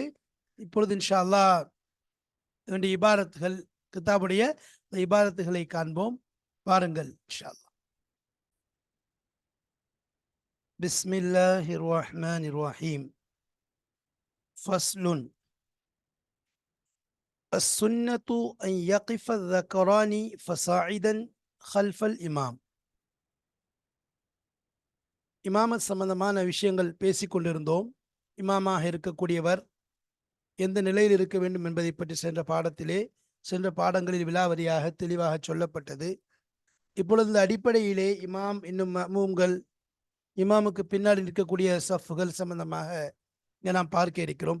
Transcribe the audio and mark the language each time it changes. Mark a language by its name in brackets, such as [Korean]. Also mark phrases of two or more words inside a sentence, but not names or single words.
[Tamil] இப்பொழுது [Arabic] إن شاء الله [Tamil] வேண்டிய இபாரத்துகள், கிதாபுடைய இபாரத்துகளை காண்போம். [Arabic] பாருங்கள் إن شاء الله. بسم الله الرحمن الرحيم. ஃபஸ்லுன் السنة أن يقف الذكران فصاعدا خلف الإمام. [Tamil] இமாமத் சம்பந்தமான விஷயங்கள் பேசிக்கொண்டிருந்தோம். இமாமாக இருக்கக்கூடியவர் எந்த நிலையில் இருக்க வேண்டும் என்பதை பற்றி சென்ற பாடங்களில் விலாவரியாக தெளிவாக சொல்லப்பட்டது. இப்பொழுது இந்த அடிப்படையிலே இமாம் இன்னும் மஅமூம்கள், இமாமுக்கு பின்னாடி இருக்கக்கூடிய சஃப்கள் சம்பந்தமாக இங்கே நாம் பார்க்க இருக்கிறோம்.